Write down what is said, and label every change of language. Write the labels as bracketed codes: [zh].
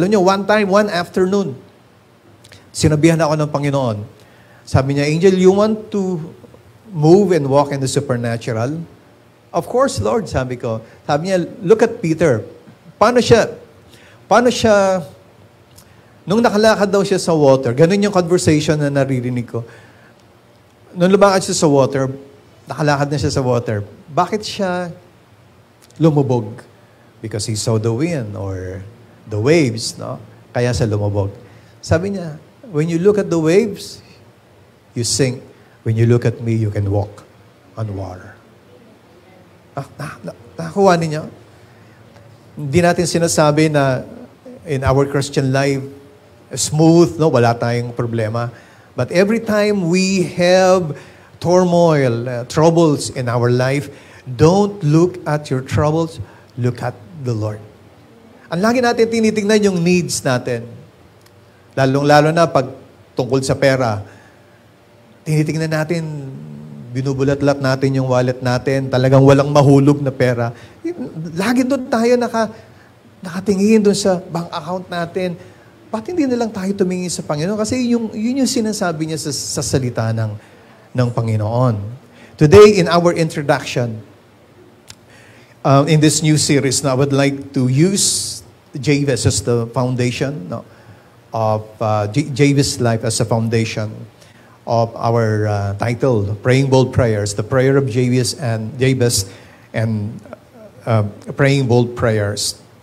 [tl] Alam nyo, [en] one afternoon, [tl] sinabihan ako ng Panginoon. Sabi niya, [en] Angel, you want to move and walk in the supernatural? Of course, Lord, [tl] sabi ko. [en] Sabi niya, look at Peter. [tl] Paano siya, nung nakalakad daw siya sa water, ganun yung conversation na naririnig ko. Nung lumakad siya sa water, nakalakad na siya sa water, bakit siya lumubog? [en] Because he saw the wind or the waves, no? [tl] Kaya siya lumubog. Sabi niya, [en] when you look at the waves, you sink. When you look at me, you can walk on water. [tl] Nakakuha ninyo? Hindi natin sinasabi na [en] in our Christian life, smooth, [tl] no? Wala tayong problema. [en] But every time we have turmoil, troubles in our life, don't look at your troubles, look at the Lord. [tl] Ang lagi natin tinitingnan yung needs natin. Lalong-lalo na pag tungkol sa pera, tinitingnan natin, binubulat-lat natin yung wallet natin, talagang walang mahulog na pera. Lagi doon tayo nakatingin doon sa bank account natin. Ba't hindi na lang tayo tumingin sa Panginoon? Kasi yun yung sinasabi niya sa salita ng Panginoon. [en] Today, in our introduction, in this new series, I would like to use Jabez as the foundation of Jabez's life as a foundation of our title, Praying Bold Prayers, the prayer of Jabez and praying bold prayers.